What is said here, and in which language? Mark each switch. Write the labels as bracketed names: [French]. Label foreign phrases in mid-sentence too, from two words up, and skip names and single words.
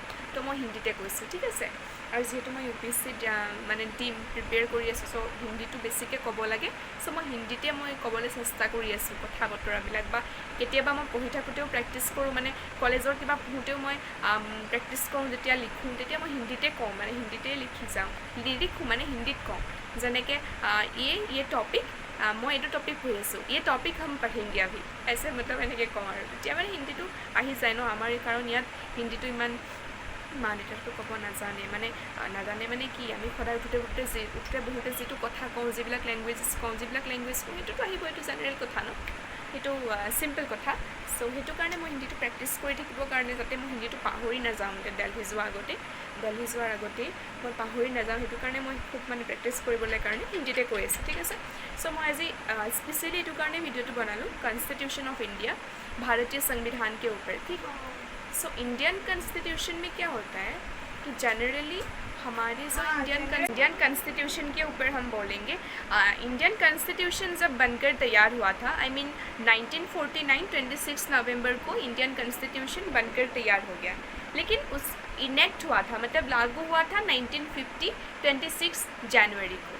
[Assamese] তো মই হিন্দীতে কৈছোঁ, ঠিক আছে। আৰু যিহেতু মই UPSC মানে প্ৰিপেয়াৰ কৰি আছোঁ, চ' হিন্দীটো বেছিকৈ ক'ব লাগে। চ' মই হিন্দীতে ক'বলৈ চেষ্টা কৰি আছোঁ কথা বতৰাবিলাক, বা কেতিয়াবা মই পঢ়ি থাকোঁতেও প্ৰেক্টিছ কৰোঁ, মানে কলেজৰ কিবা পঢ়োঁতেও মই প্ৰেক্টিছ কৰোঁ। যেতিয়া লিখোঁ তেতিয়া মই হিন্দীতে কওঁ, মানে হিন্দীতে লিখি যাওঁ, লিখোঁ মানে হিন্দীত কওঁ। যেনেকৈ [Hindi] ये टॉपिक [Assamese] মই এইটো টপিক পঢ়ি আছোঁ, [Hindi] ये टॉपिक हम पढ़ेंगे अभी, ऐसे मतलब [Assamese] এনেকৈ কওঁ আৰু তেতিয়া মানে হিন্দীটো আহি যায় ন আমাৰ, কাৰণ ইয়াত হিন্দীটো ইমান মা দেউতাটো ক'ব নাজানে মানে কি, আমি সদায় উঠোতে বহোতে যিটো কথা কওঁ, যিবিলাক লেংগুৱেজ কওঁ সেইটোতো আহিব, এইটো জেনেৰেল কথা ন, সেইটো চিম্পল কথা। চ' সেইটো কাৰণে মই হিন্দীটো প্ৰেক্টিছ কৰি থাকিবৰ কাৰণে, যাতে মই হিন্দীটো পাহৰি নাযাওঁ, দেলহি যোৱাৰ আগতেই মই পাহৰি নাযাওঁ, সেইটো কাৰণে মই খুব মানে প্ৰেক্টিছ কৰিবলৈ কাৰণে হিন্দীতে কৈ আছোঁ, ঠিক আছে। চ' মই আজি স্পেচিয়েলি এইটো কাৰণে ভিডিঅ'টো বনালোঁ, [English] Constitution of India, [Hindi] भारतीय संविधान के ऊपर, ठीक है। सो [English] Indian Constitution [Hindi] में क्या होता है कि जनरली हमारे जो [English] Indian Constitution [Hindi] के ऊपर हम बोलेंगे। [English] Indian Constitution [Hindi] जब बनकर तैयार हुआ था, [English] I mean [Hindi] 1949 26 नवंबर को [English] Indian Constitution [Hindi] बनकर तैयार हो गया, लेकिन उस इनेक्ट हुआ था, मतलब लागू हुआ था 1950 26 जनवरी को।